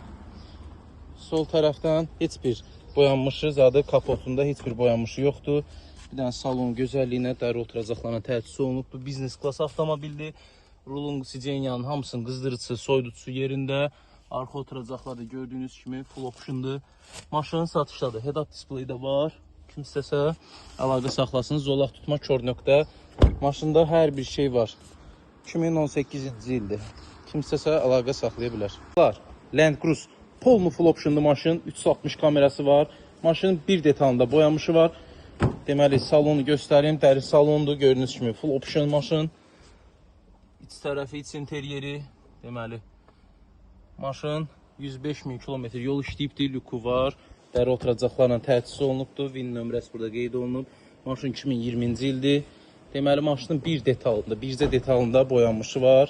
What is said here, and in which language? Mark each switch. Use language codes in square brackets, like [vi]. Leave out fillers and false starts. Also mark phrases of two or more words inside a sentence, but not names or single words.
[az] Sol tərəfdən heç bir boyanmışı, zadı kapotunda heç bir boyanmışı yoxdur. Bir dənə salon gözəlliyinə, dəri oturacaqlarına təchiz olunubdur. Biznes klas avtomobildir. Rulun, sicenyanın hamısının qızdırıcısı, soyuducusu yerində. Arxa oturacaqlar da gördüyünüz kimi [en] full optiondur. [az] Maşının satışdadır. [en] Head-up display [az] də var. Kim istəsə əlaqə saxlasın. Zolaq tutma, kör nöqtə. Maşında hər bir şey var. 2018-ci ildir. Kim istəsə əlaqə saxlaya bilər. Land Cruise polnu [en] full optiondur [az] maşın. 360 kamerası var. Maşının bir detalında boyamışı var. Deməli, salonu göstərim. Dəri salondur. Gördüyünüz kimi [en] full option [az] maşın. İç tərəfi, iç interyeri. Deməli, maşın 105.000 kilometr yol işləyibdir. Lüku var. Dəri oturacaqlarla təchiz olunubdur. VIN nömrəsi burada qeyd olunub. Maşın 2020-ci ildir. Deməli, maşının bir detalında, bircə detalında boyanmışı var.